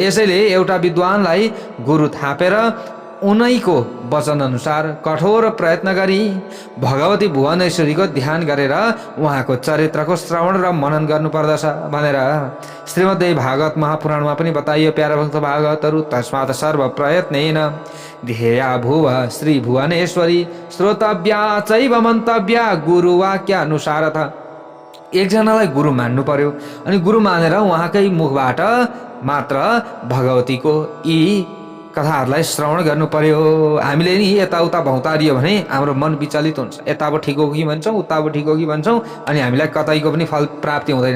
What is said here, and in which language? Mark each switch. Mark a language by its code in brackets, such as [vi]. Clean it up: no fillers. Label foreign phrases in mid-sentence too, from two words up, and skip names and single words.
[ne] यसैले एउटा विद्वानलाई गुरु थापेर उनैको वचन अनुसार कठोर प्रयत्न गरी भगवती भुवनेश्वरीको ध्यान गरेर उहाँको चरित्रको श्रवण र मनन गर्नुपर्दछ भनेर श्रीमद्देवी भागवत महापुराणमा पनि बताइयो। प्यारा भक्त भागवतहरू, [sa] तस्मात् सर्व प्रयत्नेन ध्येया भुव श्री भुवनेश्वरी श्रोतव्या चैव मन्तव्या गुरुवाक्यानुसारथ। [ne] एकजनालाई गुरु मान्नु पर्यो अनि गुरु मानेर उहाँकै मुखबाट मात्र भगवतीको यी कथाहरूलाई श्रवण गर्नु पर्यो। हामीले नि यताउता भौतारियो भने हाम्रो मन विचलित हुन्छ। यताबाट ठिक हो कि भन्छौँ, उताबाट ठिक हो कि भन्छौँ अनि हामीलाई कतैको पनि फल प्राप्ति हुँदैन।